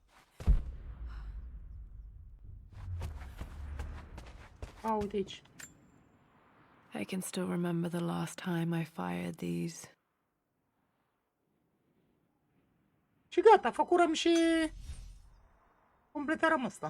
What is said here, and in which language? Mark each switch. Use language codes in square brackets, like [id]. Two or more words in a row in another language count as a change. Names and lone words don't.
[ro] Uite aici. [en] I can still remember the last time I fired these. [ro] Și gata, făcurăm și completarea asta.